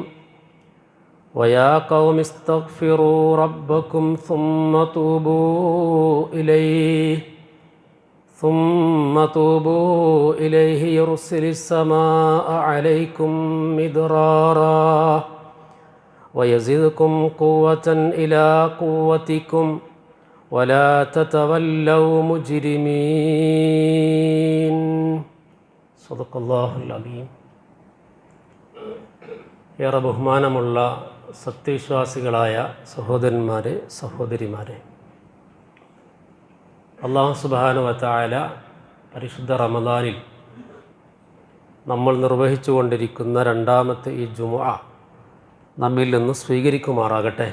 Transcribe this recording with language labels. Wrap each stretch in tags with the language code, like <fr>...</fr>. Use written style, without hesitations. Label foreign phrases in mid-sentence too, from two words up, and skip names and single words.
<ar>ويا قوم استغفروا ربكم ثم توبوا إليه يرسل السماء عليكم مدرارا ويزدكم قوة إلى قوتكم ولا تتولوا مجرمين. صدق الله العظيم.</ar> <ml>ഏറെ ബഹുമാനമുള്ള സത്യവിശ്വാസികളായ സഹോദരന്മാരെ, സഹോദരിമാരെ, അല്ലാഹു</ml> <ar>سبحانه وتعالى</ar> <ml>പരിശുദ്ധ റമദാനിൽ നമ്മൾ നിർവഹിച്ചു കൊണ്ടിരിക്കുന്ന രണ്ടാമത്തെ ഈ ജുമുഅ നമ്മിൽ നിന്ന് സ്വീകരിക്കുമാറാകട്ടെ.</ml>